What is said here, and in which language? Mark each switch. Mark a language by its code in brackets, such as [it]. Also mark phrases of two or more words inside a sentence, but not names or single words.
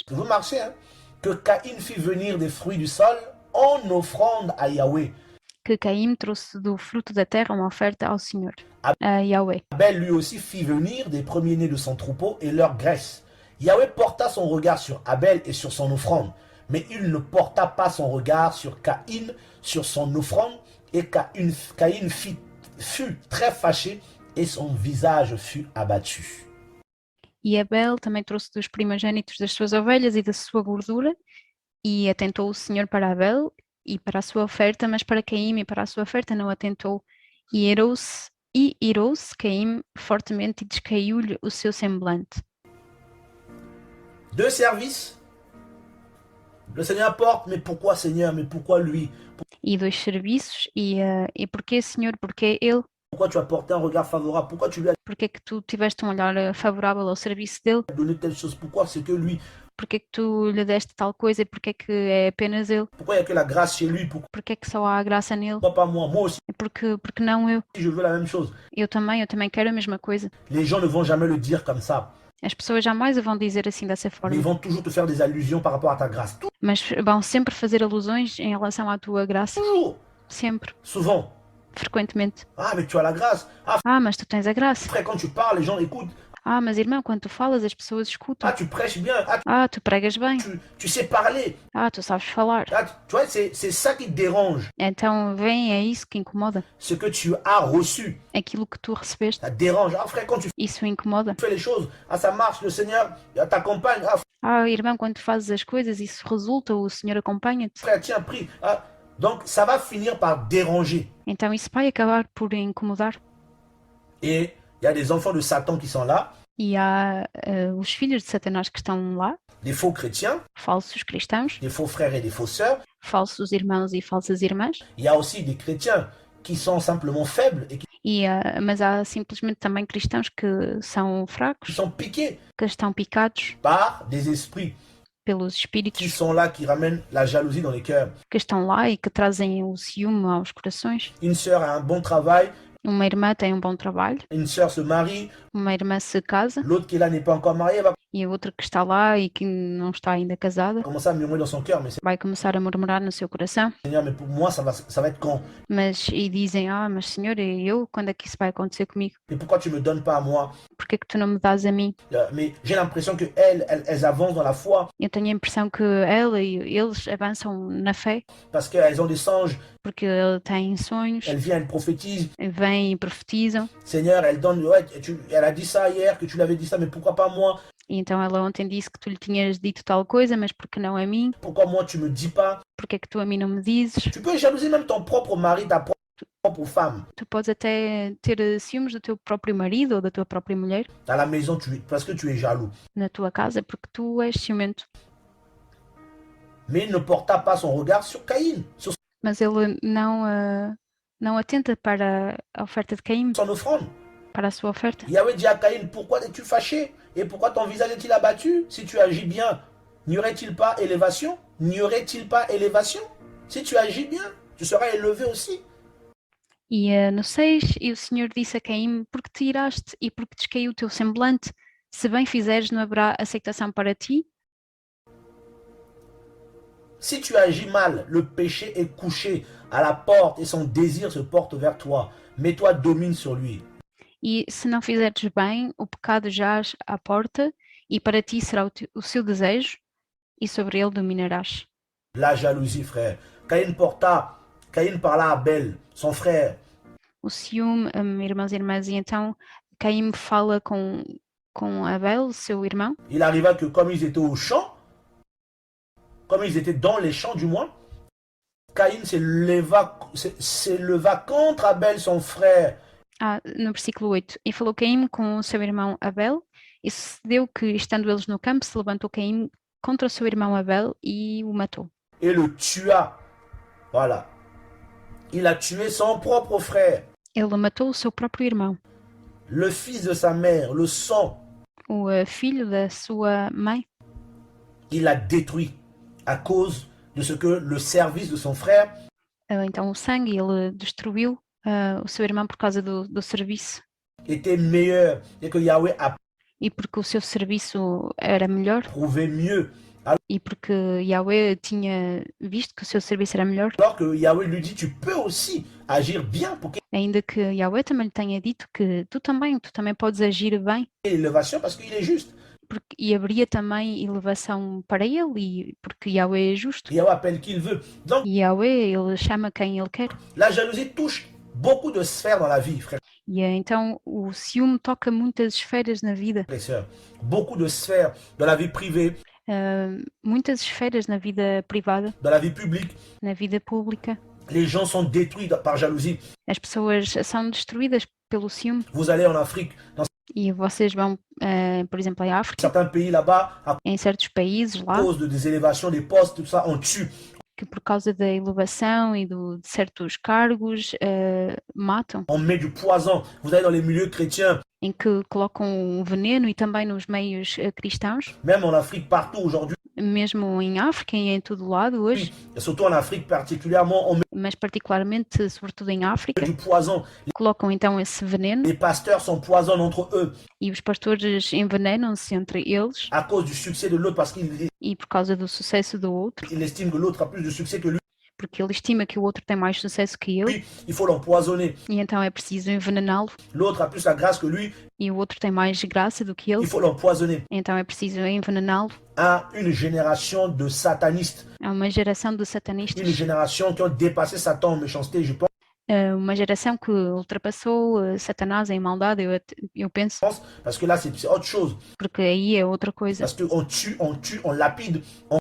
[fr] vous marchez, hein, que Caïn fit venir des fruits du sol en offrande à Yahweh. [pt] que Caim trouxe do fruto da terra uma oferta ao Senhor, a Yahweh. [fr] Abel lui aussi fit venir des premiers-nés de son troupeau et leur graisse. Yahweh porta son regard sur Abel et sur son offrande, mais il ne porta pas son regard sur Caïn, sur son offrande, et Caïn fut très fâché et son visage fut abattu. [pt] E Abel também trouxe dos primogênitos das suas ovelhas e da sua gordura, e atentou o Senhor para Abel e para a sua oferta, mas para Caim e para a sua oferta não atentou. E irou-se Caim fortemente e descaiu-lhe o seu semblante. [fr] Deux services. Le Seigneur porte, mais pourquoi Seigneur? Mais pourquoi lui? [pt] E dois serviços, e porquê Senhor, porquê ele? [fr] Pourquoi tu as porté un regard favorable? Pourquoi tu lui as [pt] Porquê que tu tiveste um olhar favorável ao serviço dele? [fr] donné telle chose? Pourquoi c'est que lui? [pt] Porquê que tu lhe deste tal coisa e porquê que é apenas ele? [fr] Pourquoi il n'y a que la grâce chez lui? [pt] Porquê que só há graça nele? [fr] Pourquoi pas moi? Moi aussi, [pt] Porque não eu? [fr] je veux la même chose. [pt] Eu também quero a mesma coisa. [fr] Les gens ne vont jamais le dire comme ça. [pt] As pessoas jamais o vão dizer assim dessa [fr] Mais [pt] forma, [fr] ils vont toujours te faire des allusions par rapport à ta grâce. [pt] mas vão sempre fazer alusões em relação à tua graça, [fr] Toujours. [pt] sempre, [fr] Souvent. [pt] frequentemente. [fr] Ah, mais tu as la grâce. [pt] Ah, Ah, mas tu tens a graça. [fr] frère, quand tu parles, les gens écoutent. [pt] Ah, mas irmão, quando tu falas, as pessoas escutam. [fr] Ah, tu prêches bien. Ah, [pt] Ah, tu pregas bem. [fr] tu sais parler. [pt] Ah, tu sabes falar. [fr] Ah, tu vois, c'est ça qui te dérange. [pt] Então vem, é isso que incomoda. [fr] Ce que tu as reçu, [pt] Aquilo que tu recebeste, [fr] ça te dérange. Ah, frère, quand tu [pt] isso incomoda. [fr] fais les choses, ah, ça marche, le Seigneur t'accompagne. [pt] Ah, Ah, irmão, quando tu fazes as coisas, isso resulta, o Senhor acompanha-te. [fr] frère, tiens, prie. Ah, donc, ça va finir par déranger. [pt] Então isso vai acabar por incomodar. [fr] Et il y a des enfants de Satan qui sont là, [pt] E há os filhos de Satanás que estão lá, [fr] des faux chrétiens, [pt] falsos cristãos, [fr] des faux frères et des fausses sœurs. [pt] falsos irmãos e falsas irmãs. [fr] Il y a aussi des chrétiens qui sont simplement faibles et [pt] Mas há simplesmente também cristãos que são [fr] qui [pt] fracos, [fr] sont piqués [pt] que estão picados [fr] par des esprits [pt] pelos [fr] qui [pt] espíritos [fr] sont là, qui ramènent la jalousie dans les cœurs. [pt] que estão lá e que trazem o ciúme aos corações. [fr] Une sœur a un bon travail, [pt] Uma irmã tem um bom trabalho, [fr] une sœur se marie, [pt] uma irmã se casa [fr] l'autre qui est là n'est pas encore mariée, va [pt] e a outra que está lá e que não está ainda casada [fr] commencer à murmurer dans son cœur, mais [pt] vai começar a murmurar no seu coração, [fr] Seigneur, mais pour moi, ça va être quand? [pt] e dizem, mas Senhor, e eu, quando é que isso vai acontecer comigo? [fr] Mais pourquoi tu me donnes pas à moi? [pt] Por que é que tu não me dás a mim? [fr] Mais j'ai l'impression que elles avancent dans la foi [pt] Eu tenho a impressão que ela e eles avançam na fé, [fr] parce qu'elles ont des songes, [pt] porque têm sonhos, [fr] elles viennent, elles prophétisent. [pt] vêm e profetizam. [fr] Seigneur, elle donne, ouais, elle a dit ça hier, que tu l'avais dit ça, mais pourquoi pas moi? [pt] E então ela ontem disse que tu lhe tinhas dito tal coisa, mas porque não a mim? [fr] Pourquoi moi tu me dis pas? [pt] Porque é que tu a mim não me dizes? [fr] Tu peux jalouser même ton propre mari, ta propre femme. [pt] Tu podes até ter ciúmes do teu próprio marido ou da tua própria mulher [fr] À la maison, parce que tu es jaloux. [pt] na tua casa, porque tu és ciumento. [fr] Mais il ne porta pas son regard sur Caïn, sur [pt] Mas ele não atenta para a oferta de Caim, [fr] son offrande. [pt] para a sua oferta. [fr] Yahweh dit à Caïn, pourquoi es-tu fâché? Et pourquoi ton visage est-il abattu? Si tu agis bien, n'y aurait-il pas élévation? N'y aurait-il pas élévation? Si tu agis bien, tu seras élevé aussi. [pt] E no 6, e o Senhor disse a Caim, porque te iraste e porque descaiu o teu semblante, se bem fizeres não haverá aceitação para ti? [fr] Si tu agis mal, le péché est couché à la porte et son désir se porte vers toi. Mais toi, domine sur lui. [pt] E se não fizeres bem, o pecado jaz à porta, e para ti será o seu desejo, e sobre ele dominarás. [fr] La jalousie, frère. Caïn parla à Abel, son frère. [pt] O ciúme, irmãos e irmãs, e então Caim fala com Abel, seu irmão, [fr] Il arriva que comme ils étaient au champ, comme ils étaient dans les champs du moins, Caïn s'éleva contre Abel, son frère. [pt] no versículo 8, e falou Caim com o seu irmão Abel, e sucedeu que, estando eles no campo, se levantou Caim contra o seu irmão Abel e o matou. [fr] Et le tua. Voilà. Il a tué son propre frère. [pt] Ele matou o seu próprio irmão, [fr] Le fils de sa mère, le sang, [pt] o filho da sua mãe. [fr] il l'a détruit à cause de ce que le service de son frère [pt] Então o sangue, ele destruiu o seu irmão por causa do serviço, [fr] était meilleur et que Yahweh a [pt] e porque o seu serviço era melhor, [fr] prouvé mieux. [pt] e porque Yahweh tinha visto que o seu serviço era melhor, [fr] Alors que Yahweh lui dit, tu peux aussi agir bien pour qu'il [pt] ainda que Yahweh também lhe tenha dito que tu também podes agir bem, [fr] y ait l'élévation parce qu'il est juste. [pt] e haveria também elevação para ele, e porque Yahweh é justo, [fr] Yahweh appelle qui il veut. Donc [pt] e Yahweh, ele chama quem ele quer. [fr] la jalousie touche beaucoup de sphères dans la vie, frères [pt] E então o ciúme toca muitas esferas na vida, [fr] et sœurs. Beaucoup de sphères dans la vie privée, [pt] muitas esferas na vida privada, [fr] dans la vie publique. [pt] na vida pública. [fr] Les gens sont détruits par jalousie. [pt] As pessoas são destruídas pelo ciúme, [fr] Vous allez en Afrique, dans [pt] e vocês vão, por exemplo, em África, [fr] certains pays là-bas, à [pt] em certos países lá, [fr] cause des élévations des postes, tout ça, on tue. [pt] que por causa da elevação e de certos cargos matam, [fr] On met du poison. Vous allez dans les milieux chrétiens, [pt] em que colocam veneno, e também nos meios cristãos, [fr] même en Afrique, partout aujourd'hui, [pt] mesmo em África e em todo lado hoje, [fr] et surtout en Afrique particulièrement, on met [pt] mas particularmente, sobretudo em África, [fr] du poison. [pt] colocam então esse veneno, [fr] Les pasteurs s'empoisonnent entre eux [pt] e os pastores envenenam-se entre eles, [fr] à cause du succès de l'autre parce qu'il [pt] e por causa do sucesso do outro, [fr] estime que l'autre a plus de succès que lui. [pt] porque ele estima que o outro tem mais sucesso que ele, [fr] Lui, il faut l'empoisonner. [pt] e então é preciso envenená-lo, [fr] L'autre a plus la grâce que lui, [pt] e o outro tem mais graça do que ele, [fr] il faut l'empoisonner. [pt] então é preciso envenená-lo. [fr] À une génération de satanistes, [pt] Há uma geração de [fr] une [pt] satanistas, [fr] génération qui ont dépassé Satan en méchanceté, je pense, [pt] uma geração que ultrapassou Satanás em maldade, eu penso, [fr] parce que là, c'est autre chose. [pt] porque aí é outra coisa. [fr] Parce qu'on tue, on lapide, on